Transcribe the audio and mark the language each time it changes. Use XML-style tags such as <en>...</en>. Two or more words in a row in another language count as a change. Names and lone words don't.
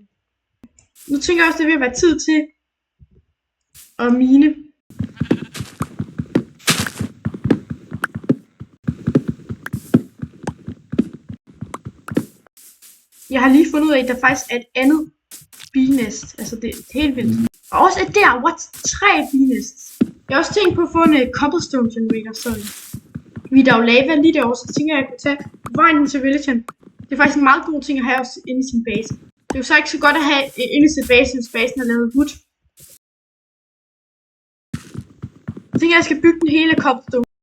<da>Nu tænker jeg også, det er ved at være tid til at mine. Jeg har lige fundet ud af, at der faktisk er et andet bee-nest. Altså det er helt vildt. Og også et der,</da> <en>what? 3 bee-nests.</en> <da>Jeg har også tænkt på at få en</da> <en>cobblestone generator,</en> <da>så vi der er jo lava lige derovre, så tænker jeg, at jeg kunne tage vejen til villagen. Det er faktisk en meget god ting at have også inde i sin base. Det er jo så ikke så godt at have inde i sin base, hvis basen er lavet wood. Jeg tænker, at jeg skal bygge den hele cobblestone.</da>